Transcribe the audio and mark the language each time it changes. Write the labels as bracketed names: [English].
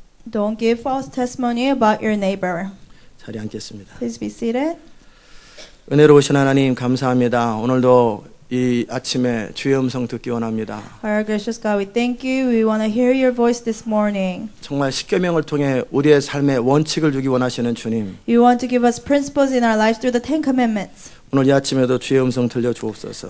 [English] Don't give false testimony about your neighbor. [Korean] 자리에 앉겠습니다. [English] Please be seated. [Korean] 은혜로우신 하나님 감사합니다. 오늘도 이 아침에 주의 음성 듣기 원합니다. [English] Our gracious God, we thank you. We want to hear your voice this morning. [Korean] 정말 십계명을 통해 우리의 삶에 원칙을 주기 원하시는 주님. [English] You want to give us principles in our lives through the Ten Commandments. [Korean] 오늘 이 아침에도 주의 음성 들려주옵소서.